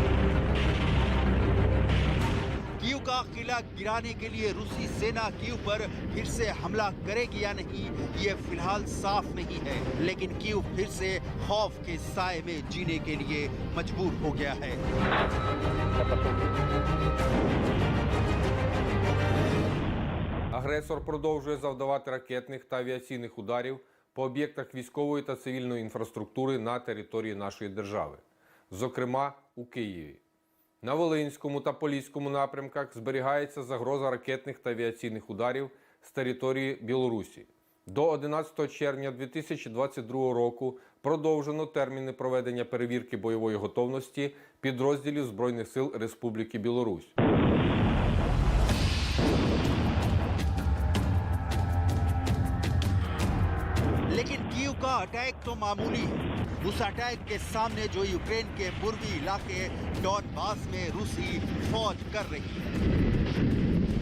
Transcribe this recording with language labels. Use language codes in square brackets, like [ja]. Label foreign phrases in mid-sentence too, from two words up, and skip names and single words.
[hi] कीव का किला गिराने के लिए रूसी सेना कीव पर फिर से हमला करेगी या नहीं, ये फिलहाल साफ नहीं है। लेकिन कीव फिर से खौफ के साए में जीने के लिए मजबूर हो गया है। [uk] Агресор продовжує завдавати ракетних та авіаційних ударів по об'єктах військової та цивільної інфраструктури на території нашої держави, зокрема у Києві. На Волинському та Поліському напрямках зберігається загроза ракетних та авіаційних ударів з території Білорусі. До 11 червня 2022 року продовжено терміни проведення перевірки бойової готовності підрозділів Збройних сил Республіки Білорусь. [hi] लेकिन कीव का अटैक तो मामूली है। उस अटैक के सामने जो यूक्रेन के पूर्वी इलाके डॉनबास में रूसी फौज कर रही है।